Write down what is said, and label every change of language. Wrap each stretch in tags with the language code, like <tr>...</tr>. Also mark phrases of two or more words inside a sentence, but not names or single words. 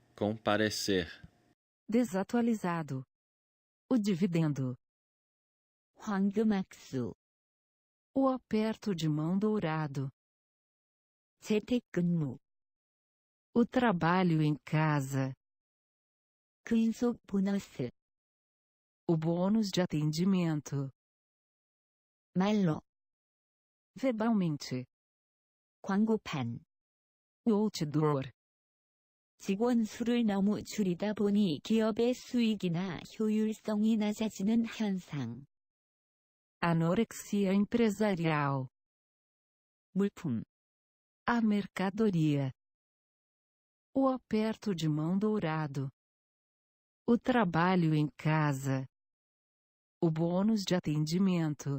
<pt>comparecer, Desatualizado. O dividendo.</pt> <ko>황금악수,</ko> <pt>O aperto de mão dourado.</pt> <ko>재택근무,</ko> <pt>O trabalho em casa.</pt> <ko>근속 보너스,</ko> <pt>O bônus de atendimento.</pt> <ko>말로,</ko> <pt>Verbalmente.</pt> <ko>광고판,</ko> <pt>O outdoor.</pt> <ko>직원 수를 너무 줄이다 보니 기업의 수익이나 효율성이 낮아지는 현상.</ko> <pt>Anorexia empresarial.</pt> <ko>물품,</ko> <pt>A mercadoria. O aperto de mão dourado. O trabalho em casa. O bônus de atendimento.</pt>